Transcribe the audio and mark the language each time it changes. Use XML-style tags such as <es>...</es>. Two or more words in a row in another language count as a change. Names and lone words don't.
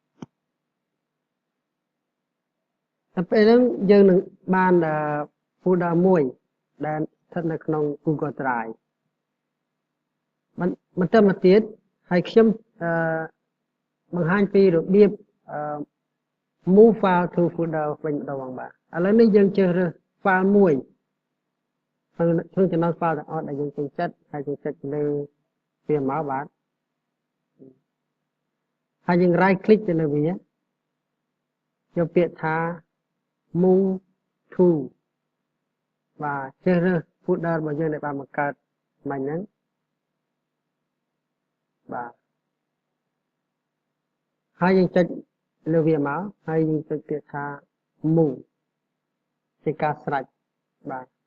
<km>ដល់ពេលហ្នឹងយើងនឹងបាន folder មួយដែលស្ថិតនៅក្នុង Google Drive បន្តមកទៀតហើយខ្ញុំបង្ហាញពីរបៀប</km> <en>move file to folder</en> <km>វិញម្ដងបាទឥឡូវនេះយើងជ្រើសរើស file មួយក្នុងចំណោម file ទាំងអស់ដែលយើងចូលចិត្តហើយយើងចុចលើវាមកបាទ ហើយយើង</km> <en>right click</en> <km>ទៅលើវាយកពាក្យថា</km> <en>move to</en> <km>បាទជ្រើសរើស folder របស់យើងដែលបានបង្កើតមិញហ្នឹងបាទហើយយើងចុចលើវាមកហើយយើងចុចពាក្យថា move ជាការស្រេចបាទ</km>